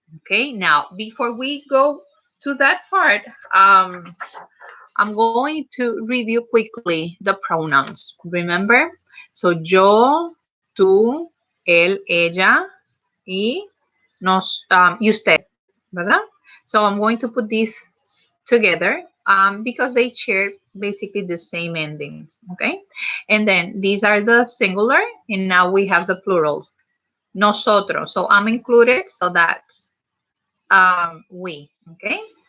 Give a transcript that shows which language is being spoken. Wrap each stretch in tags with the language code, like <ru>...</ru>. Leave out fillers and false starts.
<en>Okay, now before we go to that part, I'm going to review quickly the pronouns. Remember? So</en> <es>yo, tú, él, ella, y y usted, ¿verdad?</es> <en>So I'm going to put these together because they share basically the same endings, okay? And then these are the singular, and now we have the plurals. Nosotros, so I'm included, so that's we, okay?</en>